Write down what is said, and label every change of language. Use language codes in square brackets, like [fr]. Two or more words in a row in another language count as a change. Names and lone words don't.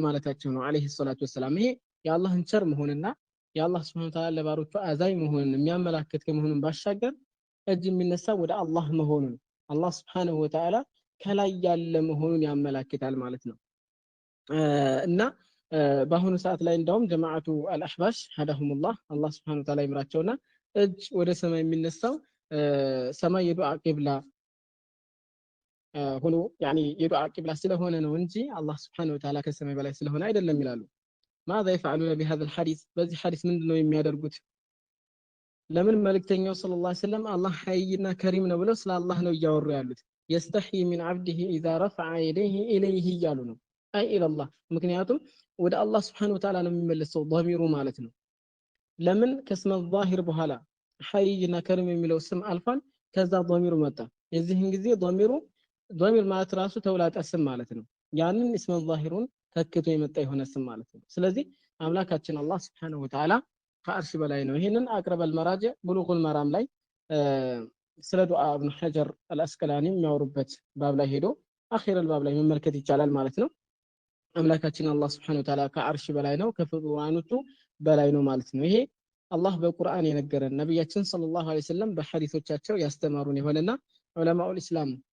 [am] ማለታቸው ነው [ar] عليه الصلاة والسلام። [am] ይሄ የአላህን ቸር መሆንና የአላህ [ar] سبحانه وتعالى [am] ለባሮቹ አዛኝ መሆኑን የሚያመላክት ከመሆኑን ባሻገር እጅ የሚነሳ ወደ አላህ መሆኑን አላህ [ar] سبحانه وتعالى [am] ከላይ ያለ መሆኑን ያመላክታል ማለት ነው። እና በአሁኑ ሰዓት ላይ እንደውም [ar] جماعة الأحباش هداهم الله [am] አላህ [ar] سبحانه وتعالى [am] ይምራቸውና እጅ ወደ ሰማይ የሚነሳው ሰማይ የዱዓ ቂብላ ሆኖ ያኒ የዱዓ ቂብላ ስለሆነ ነው እንጂ አላህ [ar] سبحانه وتعالى [am] ከሰማይ በላይ ስለሆነ አይደለም ይላሉ። [ar] ماذا يفعلون بهذا الحديث [am] በዚህ ሐዲስ ምንድነው የሚያደርጉት? ለምን መልእክተኛው [ar] صلى الله عليه وسلم [am] አላህ ሐይና ከሪም ነው ብለው ስለ አላህ ነው እያወሩ ያሉት። [ar] يستحي من عبده إذا رفع يديه إليه [am] እያሉ ነው አይ ኢላላህ። ምክንያቱም ወደ አላህ [ar] سبحانه و [am] Ta'ala ነው የሚመለሰው ضميሩ ማለት ነው። ለምን ከስመ ዛሂር በኋላ ሐይና ከሪም የሚለው ስም አልፏል፣ ከዛ ضميሩ መጣ። የዚህን ጊዜ ضمير ማለት ራሱ ተውላጠ ስም ማለት ነው። ያንን እስመ ዛሂሩን ተክቶ የመጣ የሆነ ስም ማለት ነው። ስለዚህ አምላካችን አላህ [ar] سبحانه وتعالى [am] ከአርሽ በላይ ነው። ይሄንን አቅረበል መራጀ ብሉጉል መራም ላይ ስለ ዱዓ ኢብኑ ሐጀር አልአስቀላኒ የሚያወሩበት ባብ ላይ ሄዶ [ar] آخر الباب [am] ላይ መመልከት ይቻላል ማለት ነው። አምላካችን አላህ [ar] سبحانه وتعالى [am] ከአርሽ በላይ ነው፣ ከፍጡራኖቹ በላይ ነው ማለት ነው። ይሄ አላህ በቁርአን የነገረን ነብያችን [ar] صلى الله عليه وسلم [am] በሐዲሶቻቸው ያስተማሩን የሆነና [ar] علماء الإسلام